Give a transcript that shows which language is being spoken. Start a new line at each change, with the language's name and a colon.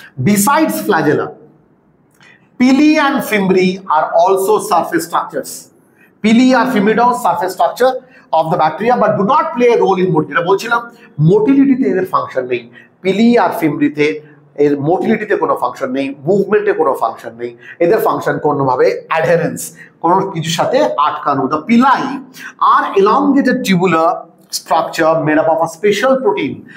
English: Besides flagella, pili and fimbri are also surface structures. Pili আর ফিমব্রিটাও surface structure of the bacteria but do not play a role in motility.
Bangla: যেটা বলছিলাম মোটিলিটিতে এদের function নেই। পিলি আর ফিমব্রিতে এর মোটিলিটিতে কোনো function নেই, মুভমেন্টে কোনো ফাংশন নেই, এদের ফাংশন কোনোভাবে অ্যাডহেরেন্স, কোনো কিছুর সাথে আটকানো।
English: The pili are elongated tubular structure made up of a special protein.